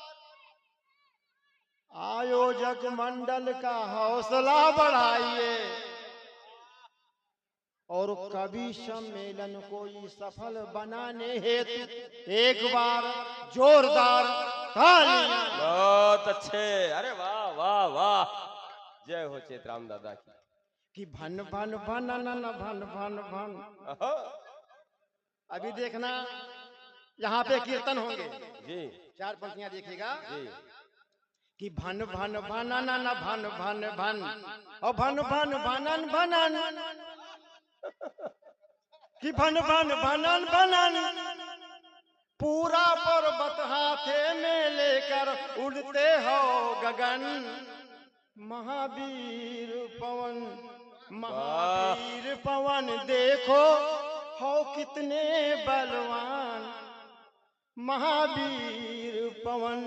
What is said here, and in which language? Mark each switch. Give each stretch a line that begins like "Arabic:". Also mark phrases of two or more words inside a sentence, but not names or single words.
Hindi: आयोजक मंडल का हौसला बढ़ाइए और कभी सम्मेलन को सफल बनाने हेतु एक बार जोरदार ताली। बहुत अच्छे, अरे वाह वाह वाह, जय हो चेतराम दादा की। कि भन भन भन न भन भन भन। अभी देखना यहाँ पे कीर्तन होंगे जी, 4 पंक्तियां देखिएगा जी। कि भन भन भन न भन भन भन, और भन भन भनन भनन, कि भन भन भनन भनन। पूरा पर्वत हाथे में लेकर उड़ते हो गगन, महावीर पवन, महावीर पवन देखो हो कितने बलवान, महावीर पवन।